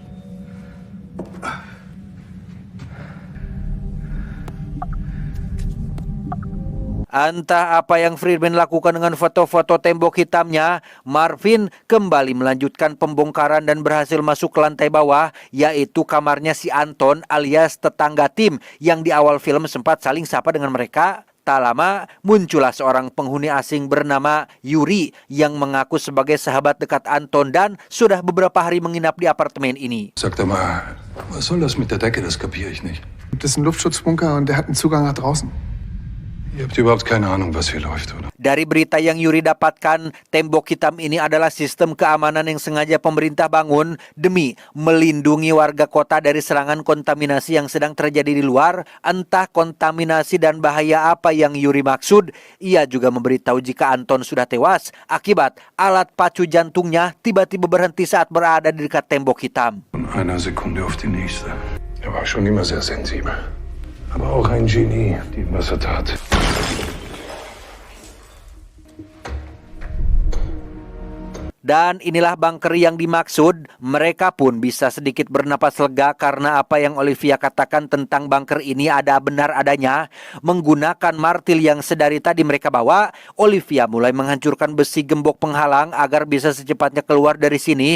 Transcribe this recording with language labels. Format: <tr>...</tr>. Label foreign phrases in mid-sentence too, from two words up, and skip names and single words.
<id>Entah apa yang Friedman lakukan dengan foto-foto tembok hitamnya, Marvin kembali melanjutkan pembongkaran dan berhasil masuk ke lantai bawah, yaitu kamarnya si Anton alias tetangga tim yang di awal film sempat saling sapa dengan mereka. Tak lama, muncullah seorang penghuni asing bernama Yuri yang mengaku sebagai sahabat dekat Anton dan sudah beberapa hari menginap di apartemen ini.</id> <de>Sag doch mal, was soll das mit der Decke? Das kapiere ich nicht. Das ist ein Luftschutzbunker und der hat einen Zugang nach draußen. Ihr habt überhaupt keine Ahnung, was hier läuft, oder?</de> <id>Dari berita yang Yuri dapatkan, tembok hitam ini adalah sistem keamanan yang sengaja pemerintah bangun demi melindungi warga kota dari serangan kontaminasi yang sedang terjadi di luar. Entah kontaminasi dan bahaya apa yang Yuri maksud. Ia juga memberitahu jika Anton sudah tewas akibat alat pacu jantungnya tiba-tiba berhenti saat berada di dekat tembok hitam.</id> <de>Von einer Sekunde auf die nächste. Er war schon immer sehr sensibel. Aber auch ein Genie, die was er tat.</de> <id>Dan inilah bunker yang dimaksud. Mereka pun bisa sedikit bernapas lega karena apa yang Olivia katakan tentang bunker ini ada benar adanya. Menggunakan martil yang sedari tadi mereka bawa, Olivia mulai menghancurkan besi gembok penghalang agar bisa secepatnya keluar dari sini.</id>